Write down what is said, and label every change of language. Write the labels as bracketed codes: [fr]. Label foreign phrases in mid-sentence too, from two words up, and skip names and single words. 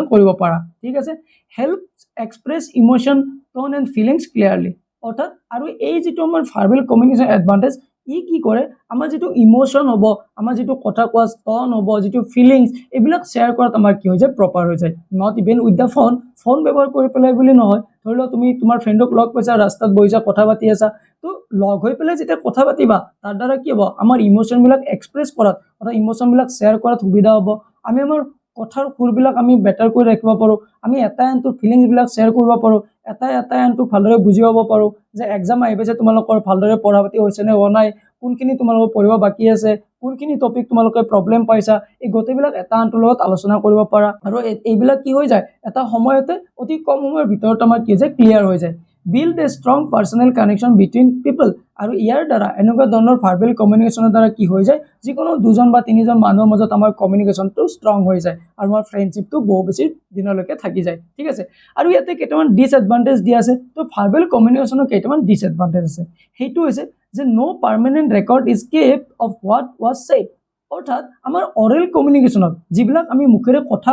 [as] কৰিব পাৰা ঠিক আছে [en] help express emotion tone and feelings clearly [as] অৰ্থাৎ আৰু এই যিটো আমাৰ [en] verbal communication advantage [as] ই কি কৰে আমাৰ যিটো ইমোশ্যন হ'ব আমাৰ যিটো কথা কোৱা টোন হ'ব যিটো ফিলিংছ এইবিলাক শ্বেয়াৰ কৰাত আমাৰ কি হৈ যায় প্ৰপাৰ হৈ যায় [en] not even with the phone [as] ব্যৱহাৰ কৰি পেলাই বুলি নহয় ধৰি লওক তুমি তোমাৰ ফ্ৰেণ্ডক লগ পাইছা ৰাস্তাত বহিছা কথা পাতি আছা তো লগ হৈ পেলাই যেতিয়া কথা পাতিবা তাৰ দ্বাৰা কি হ'ব আমাৰ ইমোশ্যনবিলাক এক্সপ্ৰেছ কৰাত অৰ্থাৎ ইমোশ্যনবিলাক শ্বেয়াৰ কৰাত সুবিধা হ'ব আমি আমাৰ কথাৰ সুৰবিলাক আমি বেটাৰ কৰি ৰাখিব পাৰোঁ আমি এটা আনটো ফিলিংছবিলাক শ্বেয়াৰ কৰিব পাৰোঁ এটা আনটো ভালদৰে বুজি পাব পাৰোঁ যে এক্সাম আহি পাইছে তোমালোকৰ ভালদৰে পঢ়া পাতি হৈছে নে হোৱা নাই কোনখিনি তোমালোকৰ পঢ়িব বাকী আছে কোনখিনি টপিক তোমালোকে প্ৰব্লেম পাইছা এই গোটেইবিলাক এটা আনটোৰ লগত আলোচনা কৰিব পাৰা আৰু এইবিলাক কি হৈ যায় এটা সময়তে অতি কম সময়ৰ ভিতৰত আমাৰ কি যায় ক্লিয়াৰ হৈ যায় [en] build a strong personal connection between [as] people আৰু ইয়াৰ দ্বাৰা এনেকুৱা ধৰণৰ ভাৰ্বেল কমিউনিকেশ্যনৰ দ্বাৰা কি হৈ যায় যিকোনো দুজন বা তিনিজন মানুহৰ মাজত আমাৰ কমিউনিকেশ্যনটো ষ্ট্ৰং হৈ যায় আৰু আমাৰ ফ্ৰেণ্ডশ্বিপটো বহু বেছি দিনলৈকে থাকি যায় ঠিক আছে আৰু ইয়াতে কেইটামান ডিসএডভান্টেজ দিয়া আছে তো ভাৰ্বেল কমিউনিকেশ্যনৰ কেইটামান ডিসএডভান্টেজ আছে সেইটো হৈছে যে [en] no permanent record is kept of what was said [as] অৰ্থাৎ আমাৰ অৰেল কমিউনিকেশ্যনত যিবিলাক আমি মুখেৰে কথা